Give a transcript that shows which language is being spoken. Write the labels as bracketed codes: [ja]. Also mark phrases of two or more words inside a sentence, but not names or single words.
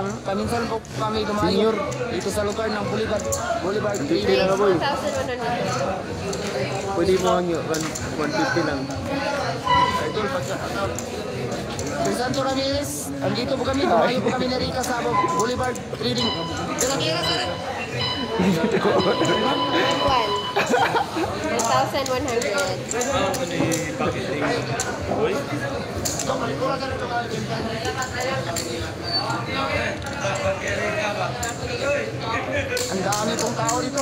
[tl] Paminsan po kami dumayo dito sa lugar ng Boulevard Trading. 1,100. Pwede mo ang 150 lang. Idol, si Santo Ramirez, andito po kami, dumayo po kami na Rica sa Boulevard Trading. Kira-kira ka rin. 1,100. Ang dami pong tao dito.